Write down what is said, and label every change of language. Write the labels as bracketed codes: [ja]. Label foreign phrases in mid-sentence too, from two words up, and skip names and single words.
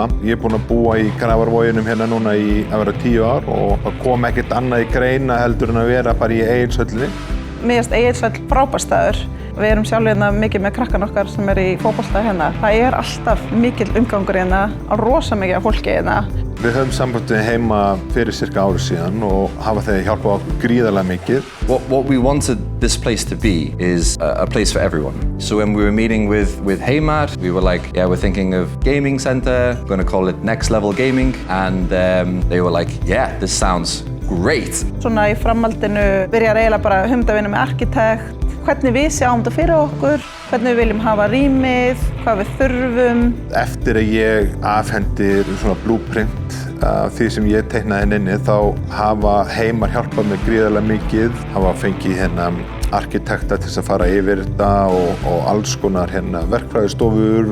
[is] Ég er búinn að búa í Grafarvoginum hérna núna í að vera 10 ár og það kom ekkert annað í greina heldur en að vera bara í Egilshöllinni. Mér finnst Egilshöll frábær staður. Við erum sjálf hérna mikið með krakkan okkar sem í fótbolta hérna. Það alltaf mikill umgangur hérna og rosa mikið af fólki hérna. Við höfum sambandið heima fyrir cirka ári síðan og hafa þeir hjálpað okkur gríðarlega mikið. [en] What we wanted this place to be is a place for everyone. So when we were meeting with Heimar, we were like, yeah, we're thinking of gaming center, we're going to call it Next Level Gaming, and they were like, yeah, this sounds great. [is] Svona í framhaldinu byrjar eiginlega bara hugmynd að vinna með arkitekt, hvernig við sjáum þetta fyrir okkur, hvernig við viljum hafa rýmið, hvað við þurfum. Eftir að ég afhendi svona blueprint af því sem ég teiknaði inni, þá hafa Heimar hjálpað mér gríðarlega mikið, hafa fengið hérna arkitekta til að fara yfir þetta og alls konar hérna verkfræðistofur.